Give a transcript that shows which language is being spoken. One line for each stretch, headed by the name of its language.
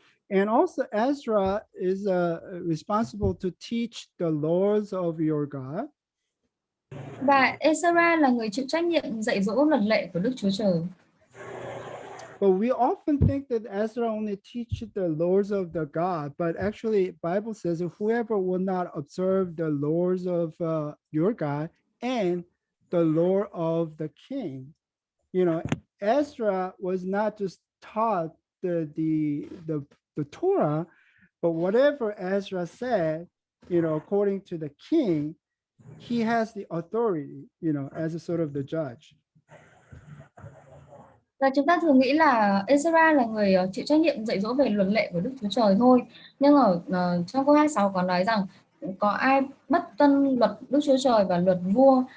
English: And also Ezra is responsible to teach the laws of your God.
Vietnamese: Và Ezra là người chịu trách nhiệm dạy dỗ luật lệ của Đức Chúa Trời.
English: But we often think that Ezra only teaches the laws of the God, but actually Bible says whoever will not observe the laws of your God and the law of the king. You know, Ezra was not just taught the Torah, but whatever Ezra said, you know, according to the king, he has the authority, you know, as a sort of the judge.
Vietnamese: Và chúng ta thường nghĩ là Ezra là người chịu trách nhiệm dạy dỗ về luật lệ của Đức Chúa Trời thôi. Nhưng ở trong câu 26 có nói rằng có ai bất tuân luật Đức Chúa Trời và luật vua.